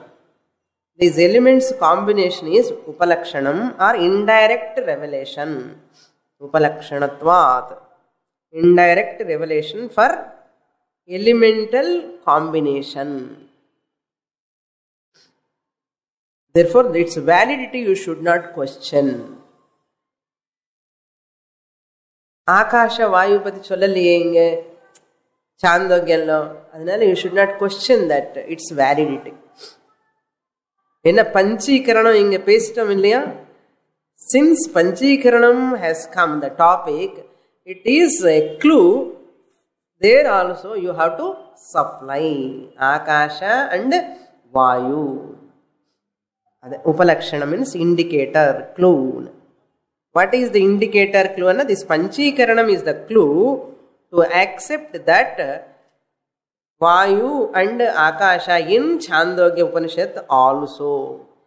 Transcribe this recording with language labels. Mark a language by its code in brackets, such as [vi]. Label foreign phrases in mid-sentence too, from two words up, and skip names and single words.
[en] These elements combination is upalakshanam or indirect revelation. Upalakshanatvat. Indirect revelation for elemental combination. Therefore, its validity you should not question. [ta] Akasha Vayupati sollaliyenga Chandogyanlo. [en] Adnala you should not question that its validity. [ta] Enna Panchikaranam inga pesittam illaya? [en] Since Panchikaranam has come, the topic, it is a clue. There also you have to supply Akasha and Vayu. Upalakshana means indicator, clue. What is the indicator clue? This Panchikaranam is the clue to accept that Vayu and Akasha in Chandogya Upanishad also.